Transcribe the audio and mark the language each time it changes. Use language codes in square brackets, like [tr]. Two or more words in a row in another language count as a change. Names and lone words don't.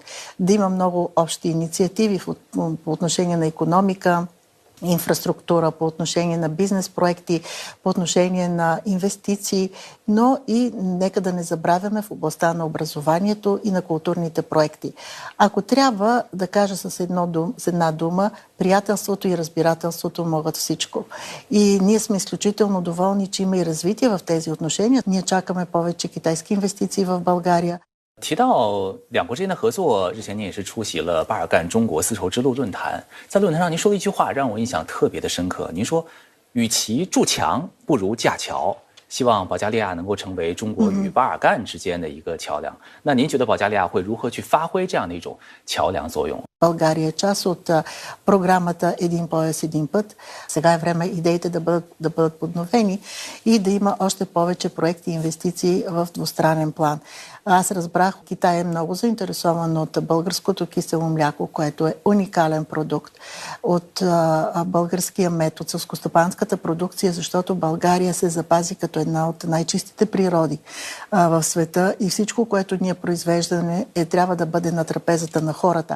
[bg] Да има много общи инициативи по отношение на икономика, инфраструктура, по отношение на бизнес проекти, по отношение на инвестиции, но и нека да не забравяме в областта на образованието и на културните проекти. Ако трябва да кажа с една дума, приятелството и разбирателството могат всичко. И ние сме изключително доволни, че има и развитие в тези отношения. Ние чакаме повече китайски инвестиции в България. [zh] 提到两国之间的合作，日前您也是出席了巴尔干中国丝绸之路论坛，在论坛上您说了一句话，让我印象特别的深刻。您说，与其筑墙，不如架桥。希望保加利亚能够成为中国与巴尔干之間的一個橋梁。那您覺得保加利亞會如何去發揮這樣的一種橋梁作用？ [bg] България е част от програмата Един пояс, един път. Сега е време идеите да бъдат подновени и да има още повече проекти и инвестиции в двустранен план. Аз разбрах, Китай е много заинтересован от българското кисело мляко, което е уникален продукт, от българския мед, от селскостопанската продукция, защото България се запази като една от най-чистите природи в света и всичко, което ние произвеждаме, трябва да бъде на трапезата на хората.